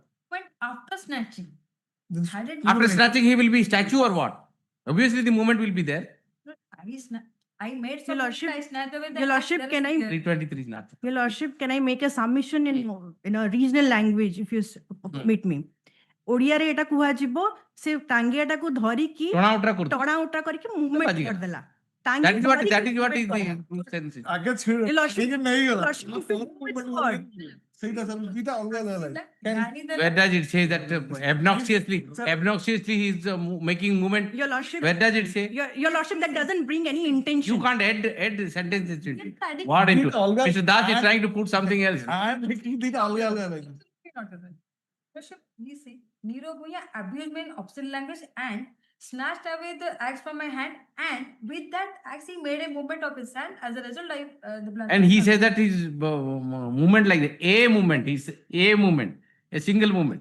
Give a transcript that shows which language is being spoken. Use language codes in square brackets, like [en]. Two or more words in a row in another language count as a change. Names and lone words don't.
[en] went after snatching. Had it after snatching, he will be statue or what? Obviously, the movement will be there. I made Your some Lordship, I snatched away the Your axe, Lordship, there can is- I- there- 323 is not. Your Lordship, can I make a submission in a regional language if you permit me? [or] ଓଡ଼ିଆରେ ଏଟା କୁହାଯିବ ସେ ଟାଙ୍ଗିଆଟାକୁ ଧରିକି ଟଣା ଉଟରା କରୁଛି। ଟଣା ଉଟରା କରିକି ମୁଭମେଣ୍ଟ ବାଜିଗଲା। କରିଦେଲା। [en] That is what [or] ଧରିକି [en] is movement the [or] କଲା। [en] sense. [or] ଆଗେ ଛିଡ଼ [en] Your Lordship, [or] ଠିକ ନେଇଗଲା [en] Lordship, if you move it forward, [or] ସେଇଟା ସବୁ ଦିଟା ଅଲଗା ଅଲଗା ଗାଡ଼ି ଦେଲା- [en] Where does it say that obnoxiously he is making movement? Your Lordship, Where does it say? Your Lordship, that doesn't bring any intention. You can't add sentences into it. Yes, What into? It always- Mr. Das is trying to put something else. [or] and ଦିଟା ଅଲଗା ଅଲଗା ଲାଗେ [en] Not a bad. Lordship, you see, Niro Bhuya abused me in obscene language and snatched away the axe from my hand, and with that axe he made a movement of his hand. As a result, the blood. And he says that his movement like that, a movement, is a movement, a single movement.